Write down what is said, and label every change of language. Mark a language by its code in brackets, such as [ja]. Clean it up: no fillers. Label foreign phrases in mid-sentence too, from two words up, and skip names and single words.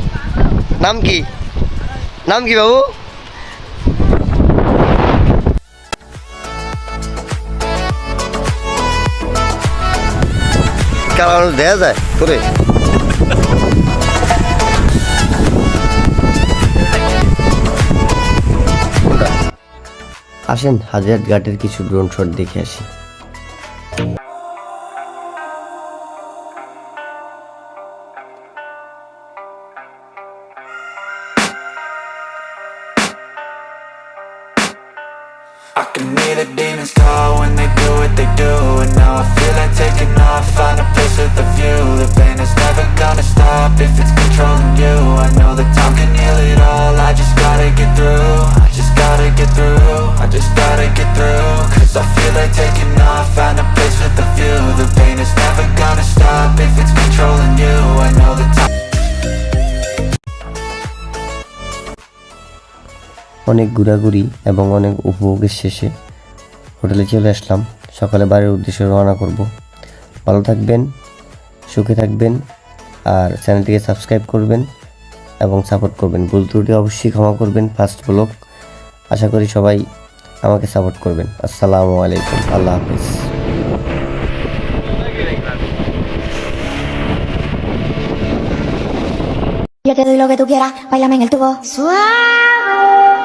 [bn] নাম কি? নাম কি বাবু? কারা মানুষ দেখা যায় করে? আসেন হাজার ঘাটের কিছু ড্রোন শট দেখে আসি। [en] I can hear the demons call when they do what they do. And now I feel like taking off, find a place with a view. The pain is never gonna stop if it's controlling you. I know that time can heal it all, I just gotta get through. I just gotta get through, I just gotta get through. Cause I feel like taking off, find a place with a view. The pain is never gonna stop if it's controlling you. I know that time. [bn] অনেক ঘোরাঘুরি এবং অনেক উপভোগের শেষে হোটেলে চলে আসলাম। সকালে বাড়ির উদ্দেশ্যে রওনা করব। ভালো থাকবেন, সুখে থাকবেন, আর চ্যানেলটিকে সাবস্ক্রাইব করবেন এবং সাপোর্ট করবেন। ভুল ত্রুটি অবশ্যই ক্ষমা করবেন। [en] first blog, [bn] আশা করি সবাই আমাকে সাপোর্ট করবেন। [ar] السلام عليكم، الله حافظ. [es] Yo te doy lo que tú quieras, bailame en el tubo. Suave.